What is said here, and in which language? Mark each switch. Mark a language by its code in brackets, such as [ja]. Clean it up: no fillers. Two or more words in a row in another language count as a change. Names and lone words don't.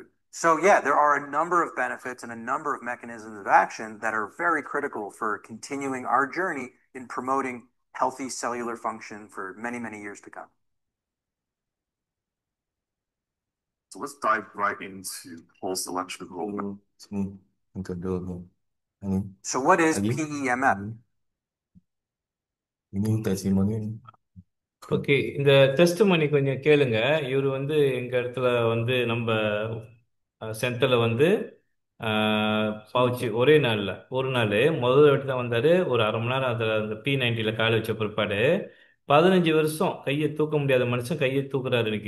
[en] So yeah, there are a number of benefits and a number of mechanisms of action that are very critical for continuing our journey in promoting healthy cellular function for many, many years to come. So let's dive right into pulse electrical. So what is PEMF? [ms] Ini testimoni. [ta] ஓகே, இந்த டெஸ்ட் மணி கொஞ்சம் கேளுங்க. இவர் வந்து எங்க இடத்துல வந்து நம்ம சென்டரில் வந்து பவுச்சு ஒரே நாளில் ஒரு நாள் முதல் வாட்டி தான் வந்தார். ஒரு அரை மணி நேரம் அதில் அந்த P90 காலை வச்ச பிற்பாடு 15 வருஷம் கையை தூக்க முடியாத மனுஷன் கையை தூக்குறாரு இன்னைக்கு.